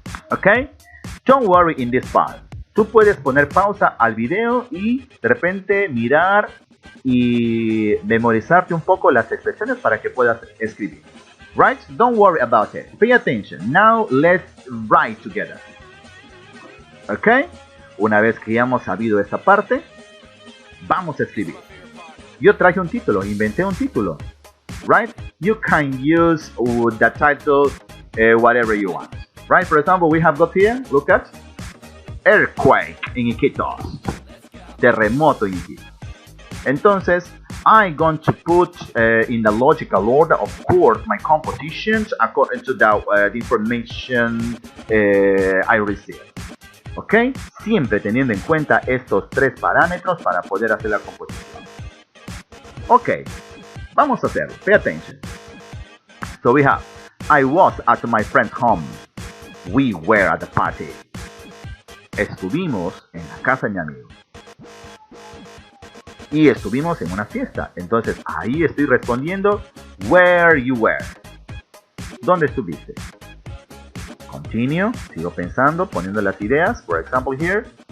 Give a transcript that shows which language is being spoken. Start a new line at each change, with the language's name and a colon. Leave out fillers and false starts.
English: Ok, don't worry in this part.
Spanish: Tú puedes poner pausa al video y de repente mirar y memorizarte un poco las expresiones para que puedas escribir.
English: Right? Don't worry about it. Pay attention. Now let's write together.
Spanish: Ok, una vez que ya hemos sabido esta parte, vamos a escribir. Yo traje un título, inventé un título. Right?
English: You can use the title whatever you want. Right? For example, we have got here, look at, Earthquake in Iquitos.
Spanish: Terremoto en Iquitos. Entonces,
English: I'm going to put in the logical order, of course, my compositions according to the information I received.
Spanish: ¿Ok? Siempre teniendo en cuenta estos 3 parámetros para poder hacer la composición. Ok, vamos a hacerlo.
English: Pay attention. So we have, I was at my friend's home. We were at the party.
Spanish: Estuvimos en la casa de mi amigo. Y estuvimos en una fiesta. Entonces ahí estoy respondiendo
English: where you were.
Spanish: ¿Dónde estuviste? Continue, sigo pensando, poniendo las ideas.
English: For example here.